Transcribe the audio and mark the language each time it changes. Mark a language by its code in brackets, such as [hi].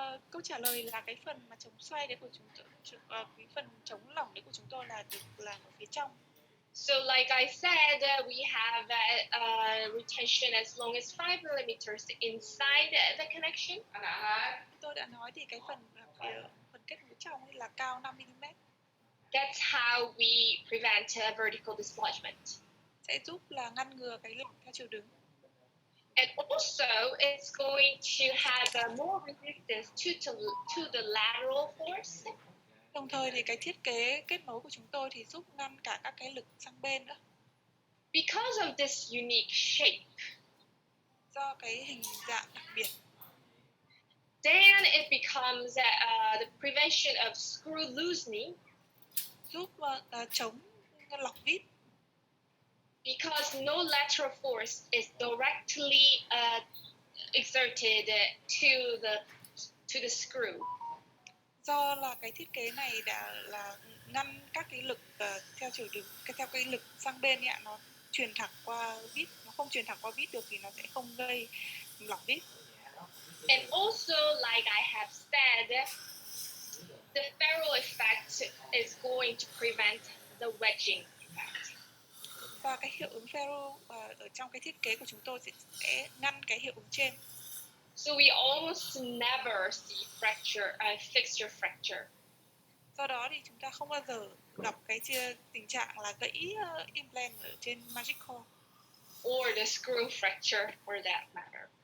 [vi] Câu trả lời là cái phần mà chống xoay đấy của chúng tôi, cái phần chống lỏng đấy của chúng tôi là được làm ở phía trong. [en] So like I said, we have retention as long as 5 millimeters inside the connection. [vi] Tôi đã nói thì cái phần kết nối trong là cao 5 mm. [en] That's how we prevent vertical dislodgement. [vi] Sẽ giúp là ngăn ngừa cái lỏng theo chiều đứng. [en] And also, it's going to have more resistance to the lateral force. [vi] Đồng thời thì cái thiết kế kết nối của chúng tôi thì giúp ngăn cả các cái lực sang bên nữa. [en] Because of this unique shape, [vi] do cái hình dạng đặc biệt, [en] then it becomes the prevention of screw loosening. [vi] Giúp chống lỏng vít. [en] Because no lateral force is directly exerted to the screw. [vi] Do là cái thiết kế này đã là ngăn các cái lực theo chiều đứng, theo cái lực sang bên ấy, nó truyền thẳng qua vít, nó không truyền thẳng qua vít được thì nó sẽ không gây lỏng vít. [en] And also, like I have said, the ferrule effect is going to prevent the wedging effect. [vi] Và cái hiệu ứng ferro ở trong cái thiết kế của chúng tôi sẽ ngăn cái hiệu ứng trên. [en] So we almost never see fixture fracture. [vi] Do đó thì chúng ta không bao giờ gặp cái tình trạng là gãy implant ở trên Magic Core. [en] Or the screw fracture for that matter.